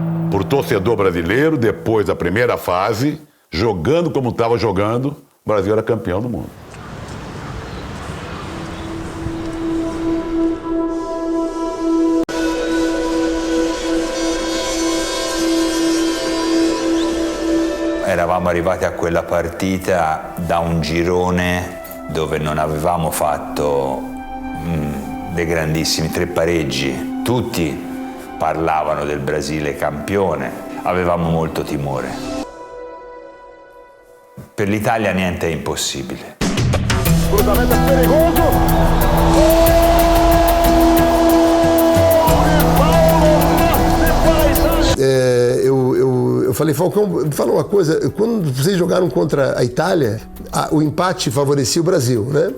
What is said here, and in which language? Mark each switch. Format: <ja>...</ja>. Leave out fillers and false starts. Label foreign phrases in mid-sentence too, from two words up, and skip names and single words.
<pt>Por torcedor brasileiro, depois da primeira fase, jogando como estava jogando, o Brasil era campeão do mundo.</pt> <it>Eravamo arrivati a quella partita da un girone dove non avevamo fatto dei grandissimi 3 pareggi. Tutti parlavano del Brasile campione, avevamo molto timore. Per l'Italia niente è impossibile.</it> <pt>Cruzamento perigoso. Eu falei, Falcão, fala uma coisa, quando vocês jogaram contra a Itália, o empate favorecia o Brasil, né?</pt>